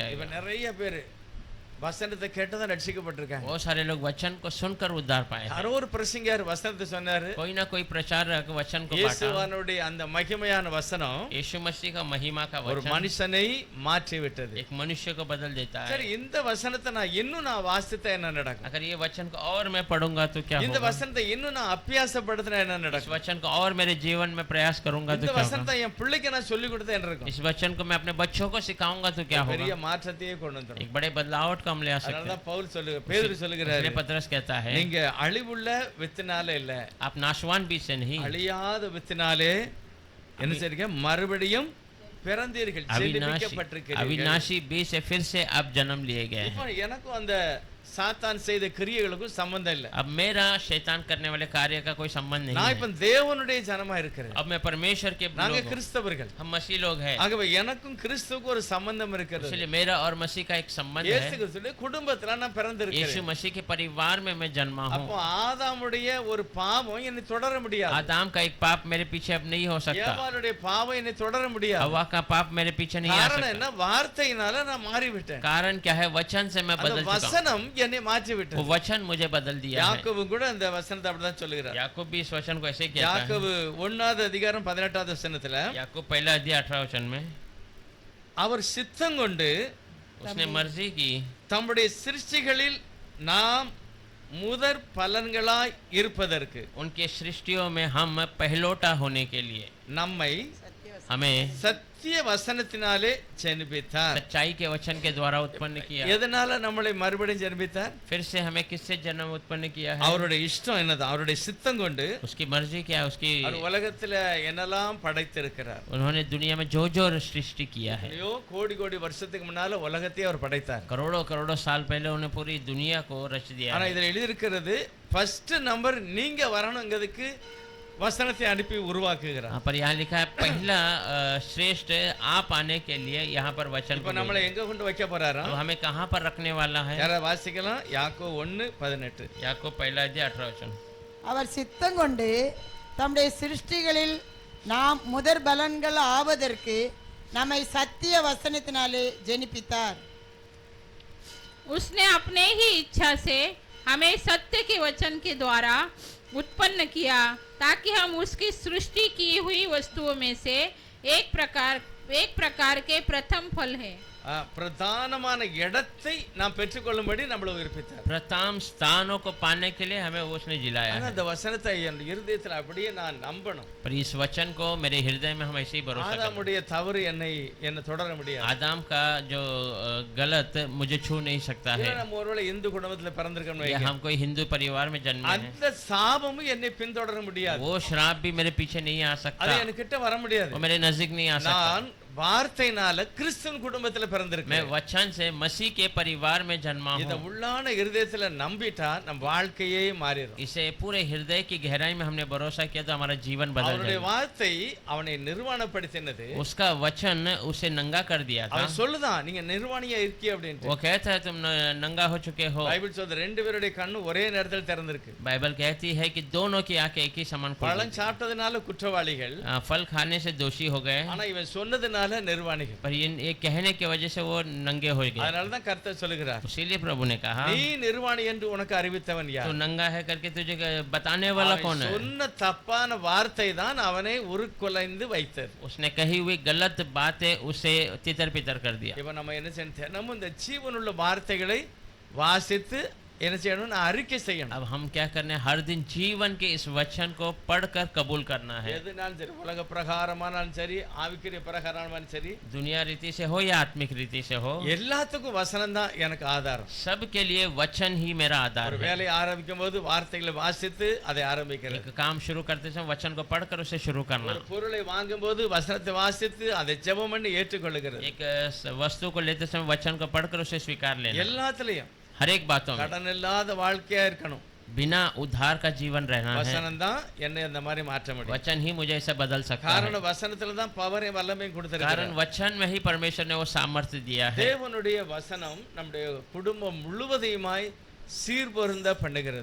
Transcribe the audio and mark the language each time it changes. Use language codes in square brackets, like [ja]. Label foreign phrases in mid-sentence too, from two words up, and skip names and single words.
[ta] இப்ப [hi] आएगा। [ta] நிறைய பேர் வசனத்தை கேட்டதான் ரட்சிக்கப்பட்டிருக்காங்க. [hi] बहुत सारे लोग वचन को सुनकर उद्धार पाए हैं। [ta] யாரோ ஒரு பிரசங்கியார் வசனத்தை சொன்னாரு, [hi] कोई ना कोई प्रचारक वचन को बांटा। [ta] இயேசுவானுடைய அந்த மகிமையான வசனம் [hi] यीशु मसीह का महिमा का [ta] ஒரு [hi] वचन [ta] மனுஷனை மாற்றி விட்டது. [hi] एक मनुष्य को बदल देता है। [ta] சரி, இந்த வசனத்தை நான் இன்னும் வாசித்தா என்ன நடக்கும்? [hi] अगर ये वचन को और मैं पढ़ूंगा तो क्या [ta] இந்த [hi] होगा? [ta] வசனத்தை இன்னும் நான் அபியாசப்படுத்தினா என்ன [hi] इस [ta] நடக்கும்? [hi] वचन को और मेरे जीवन में प्रयास करूंगा तो [ta] இந்த [hi] क्या होगा? [ta] வசனத்தை என் பிள்ளைக்கு நான் சொல்லி கொடுத்தா என்ன இருக்கும்? [hi] इस वचन को मैं अपने बच्चों को सिखाऊंगा तो क्या [ta] பெரிய [hi] होगा? [ta] மாற்றத்தையே கொண்டு வந்துரும். [hi] एक बड़े बदलावट को हम ले आ सकते हैं। [ta] அதனாலதான் பவுல் பேதுரு சொல்லுகிறாரு, [hi] इसलिए पतरस कहता है [ta] நீங்க அழிவுள்ள வித்தினால இல்ல, [hi] आप नाशवान बीज से नहीं, [ta] அழியாத வித்தினாலே என்ன செய்றீங்க? மறுபடியும் பிறந்தீர்கள், ஜெனிப்பிக்கப்பட்டிருக்கிறீர்கள். [hi] अविनाशी बीज से फिर से अब जन्म लिए गए हैं। [ta] இப்போ எனக்கும் அந்த சாத்தான் செய்த கிரியைகளுக்கும் சம்பந்தம் இல்ல. [hi] अब मेरा शैतान करने वाले कार्य का कोई संबंध नहीं [ta] நான் [hi] है। [ta] இப்ப தேவனுடைய ஜனமா இருக்கிறேன். [hi] अब मैं परमेश्वर के [ta] நாங்க [hi] लोग हूं। [ta] கிறிஸ்தவர்கள். [hi] हम मसीह लोग हैं, [ta] ஆகவே எனக்கும் கிறிஸ்துவுக்கு ஒரு சம்பந்தம் இருக்கிறது. [hi] इसलिए मेरा और मसीह का एक संबंध [ta] இயேசு [hi] है। [ta] கிறிஸ்துவின் குடும்பத்துல நான் [hi] यीशु [ta] பிறந்திருக்கிறேன். [hi] मसीह के परिवार में मैं जन्मा [ta] அப்போ [hi] हूँ। [ta] ஆதாமுடைய ஒரு பாவம் என்னை தொடர முடியாது. [hi] आदम का एक पाप मेरे पीछे अब नहीं हो सकता। [ta] ஏவாளுடைய பாவம் என்னை தொடர முடியாது. [hi] हवा का पाप मेरे पीछे नहीं आ [ta] காரணம் [hi] सकता। [ta] என்ன? வார்த்தையினால நான் மாறிவிட்டேன். [hi] कारण क्या है? वचन से मैं [ta] அந்த [hi] बदल चुका हूँ। [ta] வசனம் என்னை மாற்றி [hi] वो [ta] விட்டது. [hi] वचन मुझे बदल दिया है। [ta] யாக்கோபு கூட அந்த வசனத்தை அப்படிதான் சொல்லுகிறார். [hi] याकूब भी इस वचन को ऐसे कहता है। [ta] யாக்கோபு 1வது அதிகாரம் 18வது வசனத்துல [hi] याकूब पहला अध्याय 18 वचन में [ta] அவர் சித்தம் கொண்டு [hi] उसने मर्जी की [ta] தம்முடைய சிருஷ்டிகளில் நாம் முதற் பலன்களாய் இருப்பதற்கு [hi] उनके सृष्टियों में हम पहलोटा होने के लिए [ta] நம்மை [hi] हमें [ta] சத்திய சத்திய வசனத்தினாலே ஜெனிப்பித்தார். [hi] सच्चाई के वचन के द्वारा उत्पन्न किया. [ta] எதனால நம்மளை மறுபடியும் ஜெனிப்பித்தார்? [hi] फिर से हमें किससे जन्म उत्पन्न किया है? [ta] அவருடைய இஷ்டம் என்னது? அவருடைய சித்தம் கொண்டு [hi] उसकी मर्जी क्या है? उसकी [ta] அவர் உலகத்துல என்னெல்லாம் படைத்திருக்கிறார். [hi] उन्होंने दुनिया में जो जो सृष्टि किया है, [ta] ஐயோ கோடி கோடி வருஷத்துக்கு முன்னால உலகத்தையே அவர் படைத்தார். [hi] करोड़ों करोड़ों साल पहले उन्हें पूरी दुनिया को रच दिया [ta] ஆனா [hi] है. [ta] இதுல எழுதி இருக்கிறது [en] first number [ta] நீங்க வரணுங்கிறதுக்கு வசனத்தை அனுப்பி உருவாக்குகிறார். [hi] पर यहाँ लिखा है पहला श्रेष्ठ आप आने के लिए यहाँ पर वचन [ta] இப்ப [hi] को [ta] நம்மளை எங்க கொண்டு வைக்க போறாரா? [hi] अब हमें कहाँ पर रखने वाला है? [ta] யார வாசிக்கலாம்? யாக்கோபு 1:18. [hi] याकूब पहला अध्याय 18 वचन. [ta] அவர் சித்தம் கொண்டு தம்முடைய சிருஷ்டிகளில் நாம் முதற் பலன்கள் ஆவதற்கு நம்மை சத்திய வசனத்தினாலே ஜெனிப்பித்தார். [hi] उसने अपने ही इच्छा से हमें सत्य के वचन के द्वारा उत्पन्न किया ताकि हम उसकी सृष्टि की हुई वस्तुओं में से एक प्रकार के प्रथम फल है. [ta] பிரதானமான இடத்தை நாம் பெற்றுக்கொள்ளும்படி நம்மளை உயிர்ப்பித்தார். [hi] प्रथम स्थानों को पाने के लिए हमें उसने जिलाया [ta] ஆனா [hi] है. [ta] அந்த வசனத்தை என் இருதயத்துல அப்படியே நான் நம்பணும். [hi] पर इस वचन को मेरे हृदय में हम ऐसे ही भरोसा करें. [ta] ஆதாமுடைய தவறு என்னை தொடர முடியாது. [hi] आदम का जो गलत मुझे छू नहीं सकता है. [ta] நம்ம ஒருவேளை இந்து குடும்பத்துல பிறந்திருக்கோம்னு [hi] या [ta] வைங்க. [hi] हम कोई हिंदू परिवार में जन्मे हैं, [ta] அந்த சாபமும் என்னை பின்தொடர முடியாது. [hi] वो श्राप भी मेरे पीछे नहीं आ [ta] அது [hi] सकता, [ta] என்கிட்ட வர முடியாது. [hi] वो मेरे नजदीक नहीं आ सकता. [ta] நான் வார்த்தையினால கிறிஸ்துவின் குடும்பத்துல [hi] मैं [ta] பிறந்திருக்கேன். [hi] वचन से मसीह के परिवार में जन्मा [ta] இத [hi] हूँ. [ta] உள்ளான இருதயத்துல நம்பிட்டா நம் வாழ்க்கையே மாறிடும். [hi] इसे पूरे हृदय की गहराई में हमने भरोसा किया तो हमारा जीवन बदल [ta] அவருடைய [hi] जाएगा. [ta] வார்த்தை அவனை நிர்வாணப்படுத்தினது. [hi] उसका वचन उसे नंगा कर दिया था. [ta] அவன் சொல்லுதான் நீங்க நிர்வாணியா இருக்கீ அப்படின்ட்டு. [hi] वो कहता है तुम नंगा हो चुके हो. [ta] பைபிள் சொல்றது ரெண்டு பேருடைய கண்ணு ஒரே நேரத்தில் திறந்திருக்கு. [hi] बाइबल कहती है कि दोनों की आंखें एक ही समान खुल [ta] பழம் [hi] गई. [ta] சாப்பிட்டதுனால குற்றவாளிகள், [hi] फल खाने से दोषी हो गए, [ta] ஆனா இவன் சொன்னதுனால நிர்வாணிகள். [hi] पर ये कहने की वजह से वो नंगे हो गए. [ta] அதனால தான் கர்த்தர் சொல்லுகிறார், [hi] इसीलिए प्रभु ने कहा [ta] நீ நிர்வாணி என்று உனக்கு அறிவித்தவன் [hi] तो [ta] யார்? [hi] नंगा है करके तुझे बताने वाला [ta] அவன் [hi] कौन है? [ta] சொன்ன தப்பான வார்த்தை தான் அவனை உருக்குலைந்து வைத்தது. [hi] उसने कही हुई गलत बातें उसे तितर पितर कर दिया. [ta] இப்ப நம்ம என்ன செய்யணும்? தினமும் இந்த ஜீவனுள்ள வார்த்தைகளை வாசித்து என்ன செய்யணும்? நான் அறிக்கை செய்யணும். [hi] अब हम क्या करने, हर दिन जीवन के इस वचन को पढ़कर कबूल करना है. [ta] எதுனாலும் சரி, உலக பிரகாரமானாலும் சரி, ஆவிக்குரிய பிரகாரமானாலும் சரி, [hi] दुनिया रीति से हो या आत्मिक रीति से हो, [ta] எல்லாத்துக்கும் வசனம் தான் எனக்கு ஆதாரம். [hi] सब के लिए वचन ही मेरा आधार [ta] ஒரு [hi] है. [ta] வேலையை ஆரம்பிக்கும் போது வார்த்தைகளை வாசித்து அதை ஆரம்பிக்கிறது. [hi] एक काम शुरू करते समय वचन को पढ़कर उसे शुरू करना. [ta] ஒரு பொருளை வாங்கும் போது வசனத்தை வாசித்து அதை ஜெபம் பண்ணி ஏற்றுக்கொள்ளுகிறது. [hi] एक वस्तु को लेते समय वचन को पढ़कर उसे स्वीकार लेना. [ta] எல்லாத்துலயும் [hi] हर एक बातों में [ta] கடன் இல்லாத வாழ்க்கையா இருக்கணும். [hi] बिना उधार का जीवन रहना है. [ta] வசனம் தான் என்னை அந்த மாதிரி மாற்ற முடியும். [hi] वचन ही मुझे ऐसा बदल सकता है. [ta] காரணம் வசனத்துல தான் பவரையும் வல்லமையும் [hi] कारण [ta] கொடுத்திருக்கிறார். [hi] वचन में ही परमेश्वर ने वो सामर्थ्य दिया है. [ta] தேவனுடைய வசனம் நம்முடைய குடும்பம் முழுவதையுமாய் சீர்பொருந்த பண்ணுகிறது.